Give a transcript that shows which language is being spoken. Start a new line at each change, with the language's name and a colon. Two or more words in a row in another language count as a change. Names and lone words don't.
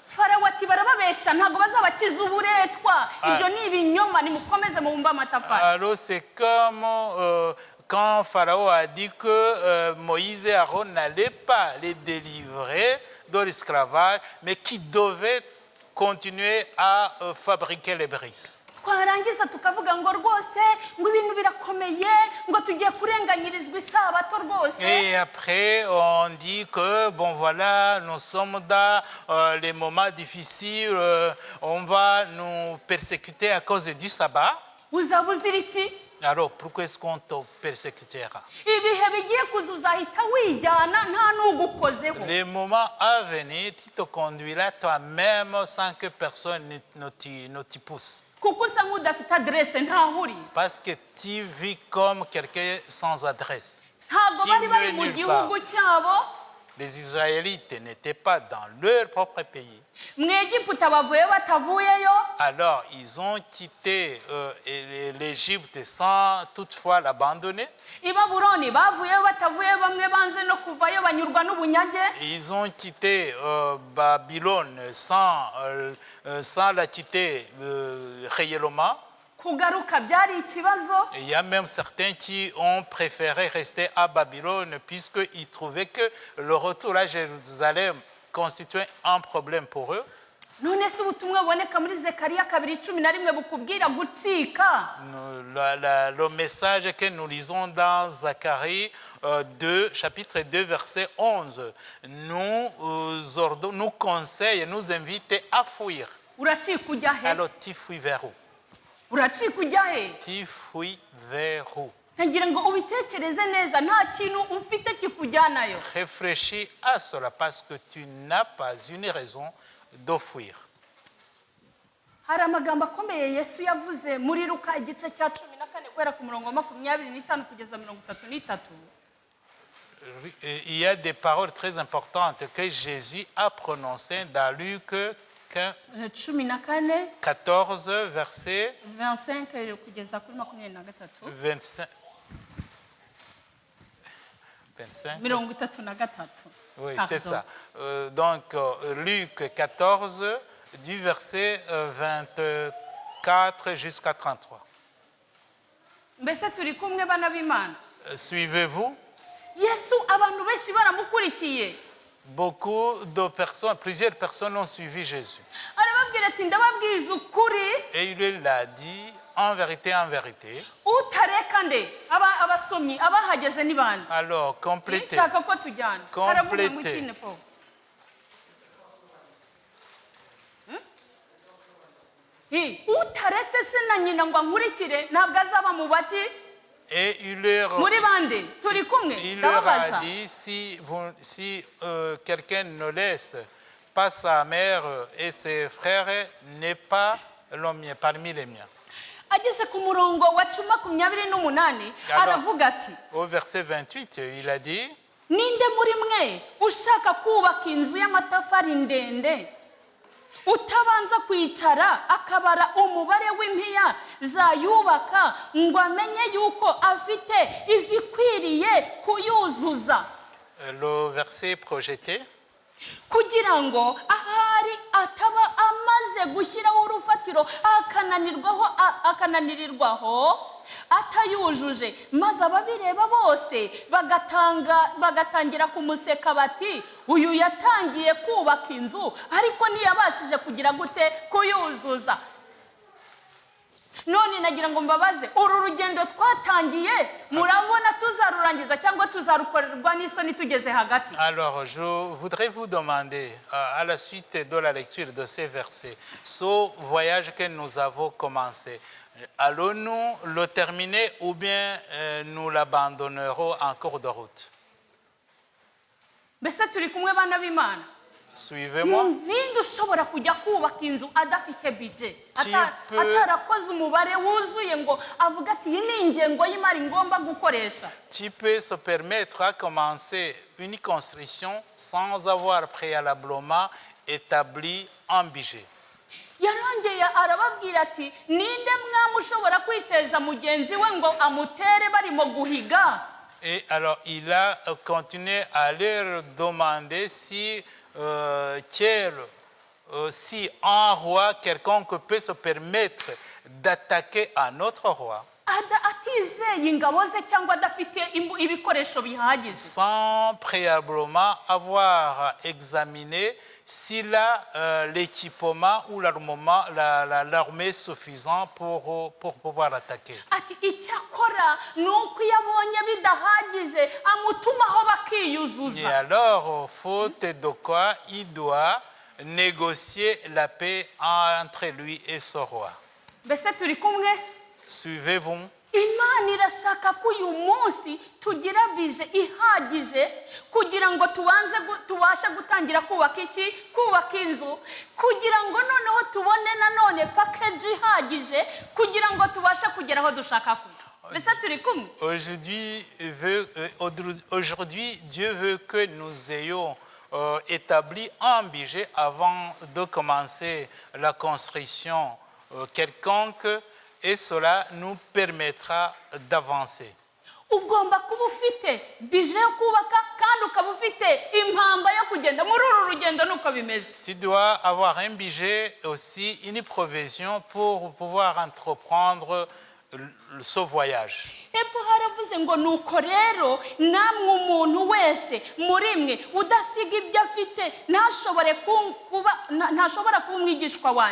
French: Alors c'est comme quand Pharaon a dit que Moïse et Aaron n'allaient pas les délivrer de l'esclavage, mais qu'ils devaient continuer à fabriquer les briques.
Kinyarwanda: twarangiza tukavuga ngo rwose ngo ibintu birakomeye ngo tugiye kurenganyirizwa isabato rwose.
French: Et après on dit que bon voilà, nous sommes dans les moments difficiles, on va nous persécuter à cause du sabbat.
Kinyarwanda: Uzabuzira iki?
French: Alors pourquoi est-ce qu'on te persécutera? Les moments à venir, tu te conduiras toi-même sans que personne ne t'y pousse. Parce que tu vis comme quelqu'un sans adresse.
Kinyarwanda: ntabwo bari bari
French: Diminué
Kinyarwanda: mu
French: nulle
Kinyarwanda: gihugu
French: part.
Kinyarwanda: cyabo.
French: Les Israélites n'étaient pas dans leur propre pays.
Kinyarwanda: mu Egiputa bavuyeyo batavuyeyo.
French: Alors, ils ont quitté l'Égypte sans toutefois l'abandonner.
Kinyarwanda: i Babuloni bavuyeyo batavuyeyo, bamwe banze no kuvayo banyurwa n'ubunyage.
French: Ils ont quitté Babylone sans la quitter réellement.
Kinyarwanda: kugaruka byari ikibazo.
French: Et il y a même certains qui ont préféré rester à Babylone puisqu'ils trouvaient que le retour à Jérusalem constituait un problème pour eux.
Kinyarwanda: none se ubutumwa buboneka muri Zekariya 2:11 bukubwira gucika.
French: Le message que nous lisons dans Zacharie 2, chapitre 2, verset 11, nous conseille, nous invite à fuir.
Kinyarwanda: uracika ujya he?
French: Alors, tu fuis vers où?
Kinyarwanda: uracika ujya he?
French: Tu fuis vers où?
Kinyarwanda: ntagira ngo ubitekereze neza, nta kintu ufite kikujyanayo.
French: Réfléchis à cela parce que tu n'as pas une raison de fuir.
Kinyarwanda: hari amagambo akomeye Yesu yavuze muri Luka igice cya 14 guhera ku murongo wa 25 kugeza 33.
French: Il y a des paroles très importantes que Jésus a prononcées dans Luc 14, verset
Kinyarwanda: 25 kugeza kuri 23. 25. 25. 33.
French: Oui, Pardon. c'est ça. Donc, Luc 14, du verset 24 jusqu'à 33.
Kinyarwanda: mbese turi kumwe bana b'Imana?
French: Suivez-vous?
Kinyarwanda: Yesu abantu benshi baramukurikiye.
French: Beaucoup de personnes, plusieurs personnes ont suivi Jésus.
Kinyarwanda: arababwira ati ndababwiza ukuri,
French: Et il l'a dit en vérité,
Kinyarwanda: utareka nde abasomyi abahageze ni bande?
French: Alors, complétez.
Kinyarwanda: nshaka ko tujyana.
French: Complétez.
Kinyarwanda: Haravuga ngo ikine po. utaretse se na nyina ngo ankurikire ntabwo azaba mu baki.
French: Et il leur
Kinyarwanda: muri bande turi kumwe?
French: Il leur a
Kinyarwanda: ndababaza.
French: dit, si quelqu'un ne laisse pas sa mère et ses frères, n'est pas le mien, parmi les miens.
Kinyarwanda: ageze ku murongo wa 28 aravuga ati,
French: Au verset 28, il a dit,
Kinyarwanda: ninde muri mwe ushaka kubaka inzu y'amatafari ndende utabanza kwicara akabara umubare w'impiya zayubaka ngo amenye yuko afite izikwiriye kuyuzuza?
French: le verset projeté,
Kinyarwanda: kugira ngo ahari ataba amaze gushyiraho urufatiro akananirirwaho atayujuje, maze ababireba bose bagatangira kumuseka bati, uyu yatangiye kubaka inzu ariko ntiyabashije kugira gute kuyuzuza. none nagira ngo mbabaze, uru rugendo twatangiye murabona tuzarurangiza cyangwa tuzarukorerwa n'isoni tugeze hagati?
French: Alors, je voudrais vous demander, à la suite de la lecture de ces versets, ce voyage que nous avons commencé, allons-nous le terminer ou bien nous l'abandonnerons en cours de route?
Kinyarwanda: mbese turi kumwe bana b'Imana?
French: Suivez-moi.
Kinyarwanda: ninde ushobora kujya kubaka inzu adafite budget,
French: Type-
Kinyarwanda: atarakoze umubare wuzuye ngo avuga ati iyi ni ingengo y'imari ngomba gukoresha?
French: Tu peux se permettre à commencer une construction sans avoir préalablement établi un budget.
Kinyarwanda: yarongeye arababwira ati, ninde mwami ushobora kwiteza mugenzi we ngo amutere barimo guhiga?
French: Et alors, il a continué à leur demander si si un roi quelconque peut se permettre d'attaquer un autre roi
Kinyarwanda: atizeye ingabo ze cyangwa adafite ibikoresho bihagije,
French: sans préalablement avoir examiné s'il a l'équipement ou l'armée suffisant pour pouvoir attaquer.
Kinyarwanda: ati icyakora ni uko iyo abonye bidahagije amutumaho
French: Et
Kinyarwanda: bakiyuzuza.
French: alors, faute de quoi, il doit négocier la paix entre lui et son roi.
Kinyarwanda: mbese turi kumwe?
French: Suivez-vous?
Kinyarwanda: Imana irashaka ko uyu munsi tugira bije ihagije kugira ngo tubashe gutangira kubaka inzu, kugira ngo noneho tubone nanone package ihagije kugira ngo tubashe kugera aho dushaka kujya. mbese turi kumwe
French: Aujourd'hui, Dieu veut que nous ayons établi un budget avant de commencer la construction quelconque et cela nous permettra d'avancer.
Kinyarwanda: ugomba kuba ufite bije yo kubaka kandi ukaba ufite impamba yo kugenda muri uru rugendo nuko bimeze.
French: Tu dois avoir un budget aussi, une provision pour pouvoir entreprendre ce voyage.
Kinyarwanda: Hepfo haravuze ngo nuko rero namwe umuntu wese muri mwe udasiga ibyo afite ntashobora kuba umwigishwa wanjye.